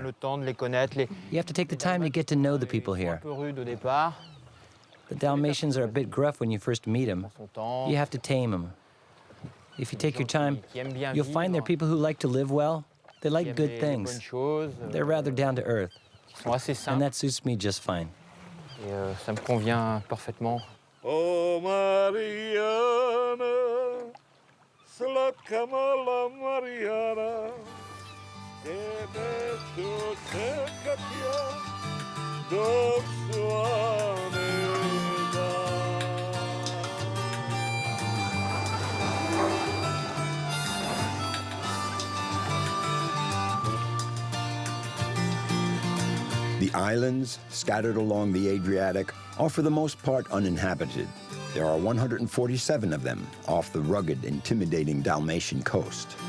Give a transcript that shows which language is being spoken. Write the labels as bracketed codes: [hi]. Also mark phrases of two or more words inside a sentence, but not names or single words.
[en] You have to take the time to get to know the people here. The Dalmatians are a bit gruff when you first meet them. You have to tame them. If you take your time, you'll find they're people who like to live well. They like good things. They're rather down to earth. And that suits me just fine. [fr] Ça me convient parfaitement. [sr] Oh, Mariana, Slatka mala Mariana, tebe ću čekat ja dok svane dan. [en] The islands, scattered along the Adriatic, are for the most part uninhabited. There are 147 of them off the rugged, intimidating Dalmatian coast.